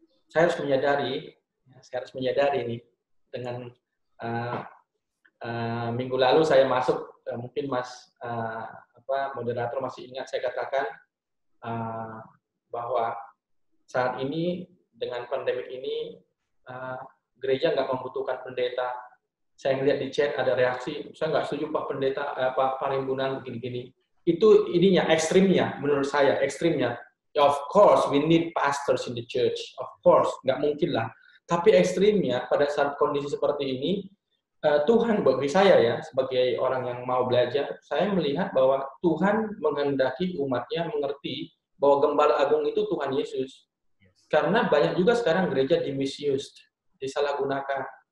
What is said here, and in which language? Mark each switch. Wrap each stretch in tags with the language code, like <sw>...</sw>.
<id>Saya harus menyadari nih, dengan minggu lalu saya masuk, mungkin Mas moderator masih ingat saya katakan bahwa saat ini dengan pandemik ini gereja nggak membutuhkan pendeta. Saya melihat di chat ada reaksi, saya nggak setuju Pak Pendeta, Pak Parimbunan begini-gini. Itu ininya, ekstrimnya, menurut saya, ekstrimnya.</id> <en>Ya, of course, we need pastors in the church. Of course,</en> <id>nggak mungkin lah. Tapi ekstrimnya, pada saat kondisi seperti ini, Tuhan bagi saya ya, sebagai orang yang mau belajar, saya melihat bahwa Tuhan menghendaki umatnya mengerti bahwa Gembala Agung itu Tuhan Yesus. Karena banyak juga sekarang gereja di-misused, disalahgunakan.</id>